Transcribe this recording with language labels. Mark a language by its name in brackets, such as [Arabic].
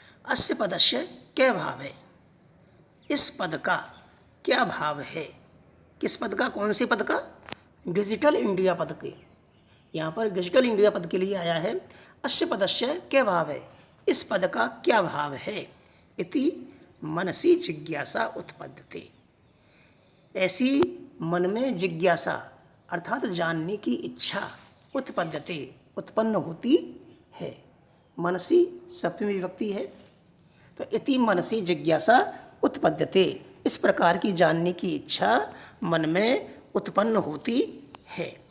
[Sanskrit] अस्य पदस्य [Hindi] क्या भाव है, इस पद का क्या भाव है। किस पद का, कौन से पद का? डिजिटल इंडिया पद के। यहाँ पर डिजिटल इंडिया पद के लिए आया है। [Sanskrit] अस्य पदस्य [Hindi] क्या भाव है, इस पद का क्या भाव है। [Sanskrit] इति मनसि जिज्ञासा उत्पद्यते। [Hindi] ऐसी मन में जिज्ञासा अर्थात जानने की इच्छा उत्पद्यते, उत्पन्न होती है। मनसि सप्तमी विभक्ति है, तो [Sanskrit] इति मनसि जिज्ञासा उत्पद्यते, [Hindi] इस प्रकार की जानने की इच्छा मन में उत्पन्न होती है।